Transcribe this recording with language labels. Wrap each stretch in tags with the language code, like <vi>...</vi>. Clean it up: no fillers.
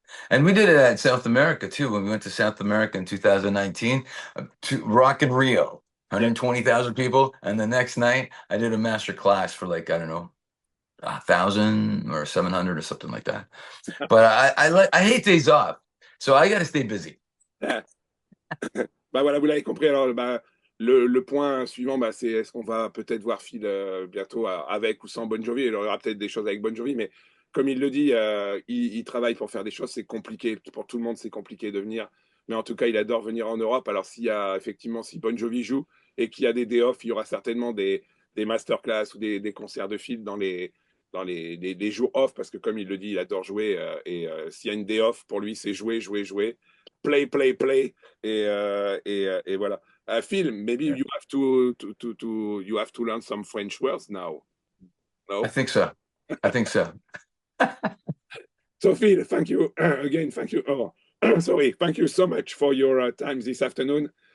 <en>And we did it at South America too. When we went to South America in 2019, to Rock in Rio, 120,000 people. And the next night, I did a master class for like, I don't know, 1,000 or 700 or something like that. But I hate days off, so I got to stay busy.</en> <fr>Voilà, vous l'avez compris. Alors, le point suivant, c'est est-ce qu'on va peut-être voir Phil bientôt avec ou sans Bon Jovi. Il y aura peut-être des choses avec Bon Jovi, mais comme il le dit, il travaille pour faire des choses. C'est compliqué. Pour tout le monde, c'est compliqué de venir. Mais en tout cas, il adore venir en Europe. Alors, si Bon Jovi joue et qu'il y a des</fr> <en>day off,</en> <fr>il y aura certainement des masterclass ou des concerts de Phil dans les jours off, parce que comme il le dit, il adore jouer. Et s'il y a une</fr> <en>day off,</en> <fr>pour lui, c'est jouer. Play. Et voilà.</fr> <en>Phil, maybe you have to learn some French words now. No? I think so. So Phil, thank you again. Thank you. Oh, sorry. Thank you so much for your time this afternoon.</en>